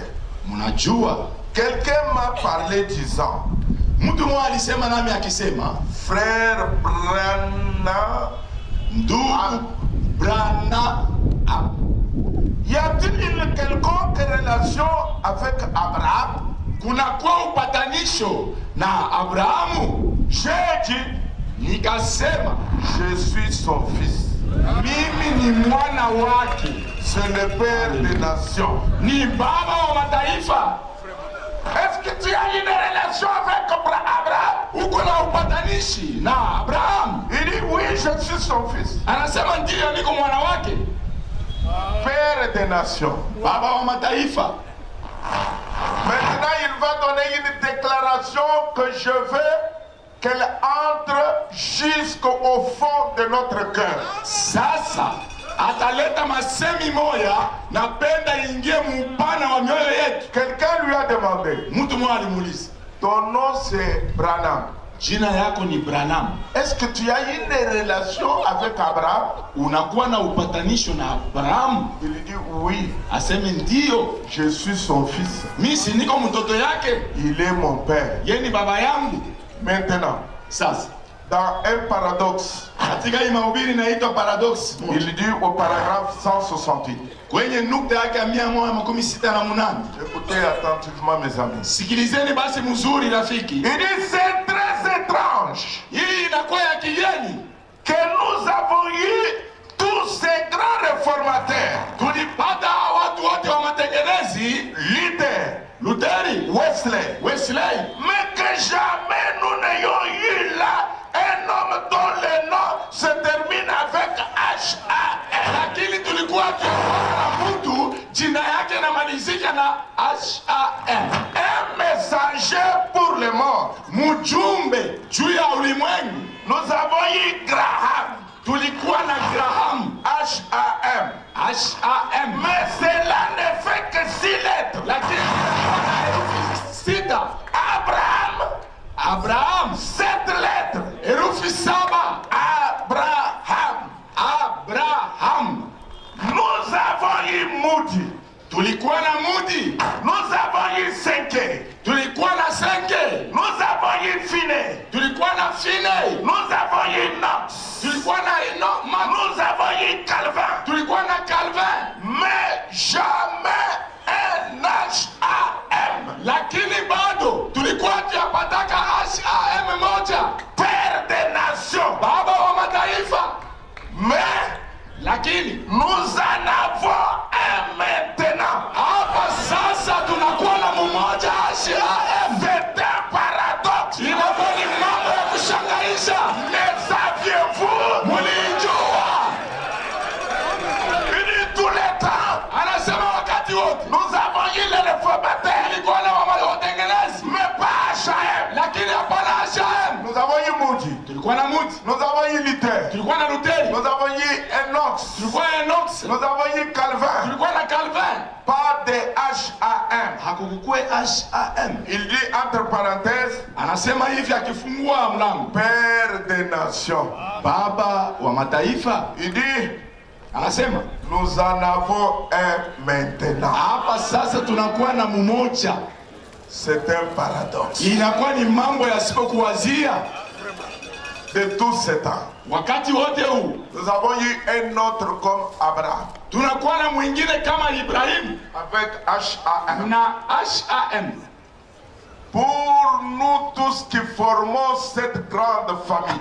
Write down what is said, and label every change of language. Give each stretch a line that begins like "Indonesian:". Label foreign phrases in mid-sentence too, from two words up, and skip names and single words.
Swahili: Mnajua,
French: quelqu'un m'a parlé disant,
Swahili: mtu mmoja alisema nami akisema,
French: Frère Branham,
Swahili: ndugu Branham,
French: y a-t-il une quelconque relation avec Abraham?
Swahili: kunakuwa upatanisho na Abrahamu?
French: J'ai dit,
Swahili: Nikasema,
French: je suis son fils.
Swahili: mimi ni mwana wake,
French: c'est le père des nations.
Swahili: ni baba wa mataifa.
French: Est-ce que tu as une relation avec Abraham?
Swahili: Uko na upatanishi na Abraham?
French: Il dit oui, je suis son fils.
Swahili: Anasema ndiyo, niko mwana wake.
French: Père des nations.
Swahili: Baba wa mataifa.
French: Maintenant, il va donner une déclaration que je veux qu'elle entre jusqu'au fond de notre cœur.
Swahili: Sasa ataleta masemi moya, napenda ingie mupana wa mioyo yetu.
French: Quelqu'un lui a demandé,
Swahili: Mtu mmoja alimuuliza,
French: ton nom c'est Branham.
Swahili: jina yako ni Branham,
French: Est-ce que tu as une relation avec Abraham?
Swahili: unakuwa na upatanisho na Abraham?
French: Il dit oui,
Swahili: Aseme ndiyo,
French: je suis son fils.
Swahili: mimi si niko mtoto yake,
French: Il est mon père.
Swahili: yeye ni baba yangu.
French: Maintenant,
Swahili: Sasa
French: dans un paradoxe,
Swahili: katika hii mahubiri inaitwa paradox,
French: il dit au paragraphe 168.
Swahili: kwenye nukta yake ya 168.
French: Écoutez attentivement mes amis.
Swahili: Sikilizeni basi mzuri rafiki,
French: Il dit c'est très étrange
Swahili: hii inakuwa ya kigeni.
French: que nous avons eu tous ces grands réformateurs,
Swahili: Tulipata watu wote wa matengenezi,
French: Luther,
Swahili: Lutheri,
French: Wesley,
Swahili: Wesley,
French: mais que jamais nous n'ayons eu là un homme dont le nom se termine avec H-A-R.
Swahili: lakini tulikuwa tunakuwa na mtu jina yake inamalizika na HAM,
French: Un messager pour le monde.
Swahili: mjumbe juu ya ulimwengu.
French: Nous avons eu Graham,
Swahili: Tulikuwa na Graham,
French: H-A-M.
Swahili: HAM,
French: Mais cela ne fait que 6 lettres.
Swahili: lakini tulikuwa na herufi 6.
French: Abraham,
Swahili: Abraham,
French: 7 lettres.
Swahili: herufi 7.
French: Abraham.
Swahili: Abraham.
French: Nous avons eu Moody.
Swahili: Tulikuwa na Mudi,
French: Nous avons eu Senke.
Swahili: tulikuwa na Senke,
French: Nous avons eu Finney.
Swahili: tulikuwa na Finney,
French: Nous avons eu Knox.
Swahili: tulikuwa na Enoch,
French: Nous avons eu Calvin.
Swahili: tulikuwa na Calvin,
French: Mais jamais un H-A-M.
Swahili: lakini bado tulikuwa tuyapataka HAM moja,
French: Père des nations.
Swahili: baba wa mataifa.
French: Mais
Swahili: Lakini
French: nous en avons un maintenant.
Swahili: hapa sasa tunakuwa na mmoja HAM.
French: C'est un paradoxe.
Swahili: Inakuwa ni mambo ya kushangaisha.
French: Ne saviez-vous?
Swahili: Mulijua?
French: Il dit tous les temps.
Swahili: Anasema wakati wote
French: Nous avons eu les réformateurs.
Swahili: tulikuwa na watengenezi,
French: Mais pas H-A-M.
Swahili: lakini hapana HAM.
French: Nous avons eu Moody.
Swahili: Tulikuwa na Mudi,
French: Nous avons eu Luther.
Swahili: tulikuwa na Lutheri,
French: Nous avons eu Enoch.
Swahili: tulikuwa na Enoch,
French: Nous avons eu Calvin.
Swahili: tulikuwa na Calvin.
French: Pas de H-A-M.
Swahili: Hakukukue HAM.
French: Il dit entre parenthèses,
Swahili: Anasema hivi akifungua mlango,
French: Père des nations.
Swahili: baba wa mataifa.
French: Il dit,
Swahili: Anasema
French: nous en avons un maintenant.
Swahili: hapa sasa tunakuwa na mmoja.
French: C'est un paradoxe.
Swahili: Inakuwa ni mambo yasipokuwazia.
French: De tout ce temps,
Swahili: Wakati wote huu
French: nous avons eu un autre comme Abraham,
Swahili: tunakuwa na mwingine kama Ibrahimu
French: avec H-A-M.
Swahili: na HAM.
French: Pour nous tous qui formons cette grande famille,